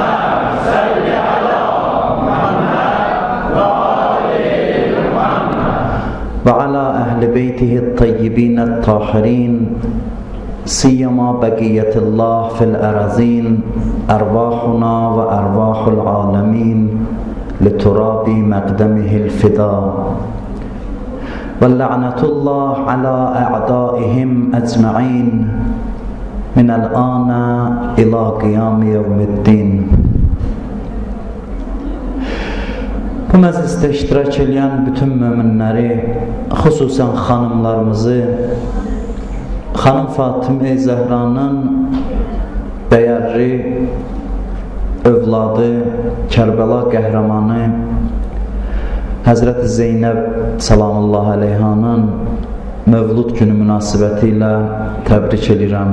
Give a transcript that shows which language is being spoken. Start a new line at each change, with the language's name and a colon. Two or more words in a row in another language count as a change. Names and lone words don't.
Arabic: صلِّ على محمد وآل محمد وعلى أهل بيته الطيبين الطاهرين سيما بقية الله في الأرضين أرواحنا وأرواح العالمين لتراب مقدمه الفداء ولعنة الله على أعدائهم أجمعين من الآن إلى قيام يوم الدين.
Azerbaijani: Bu məclisdə iştirak edən bütün möminləri, xüsusən xanımlarımızı, Xanım Fatimə Zəhranın dəyərli övladı, Kərbəla qəhrəmanı Həzrəti Zeynəb salamullah əleyhanın mövlud günü münasibəti ilə təbrik edirəm.